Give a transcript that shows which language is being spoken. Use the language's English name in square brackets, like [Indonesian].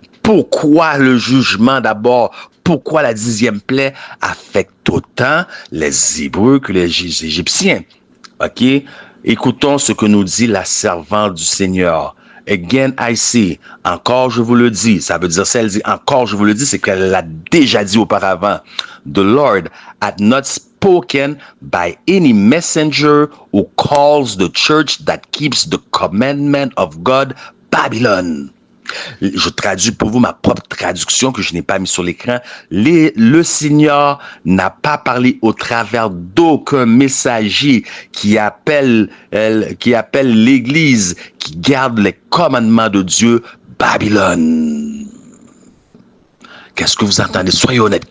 [French] Pourquoi le jugement d'abord? Pourquoi la 10e plaie affecte autant les Hébreux que les Égyptiens? OK? Écoutons ce que nous dit la servante du Seigneur. [English] Again I say, [French] encore je vous le dis. Ça veut dire, si elle dit encore je vous le dis, c'est qu'elle l'a déjà dit auparavant. [English] The Lord had not spoken by any messenger who calls the church that keeps the commandment of God Babylon. [French] Je traduis pour vous ma propre traduction que je n'ai pas mis sur l'écran. Le Seigneur n'a pas parlé au travers d'aucun messager qui appelle l'Église, qui garde les commandements de Dieu, Babylone. Qu'est-ce que vous entendez? Soyez honnêtes.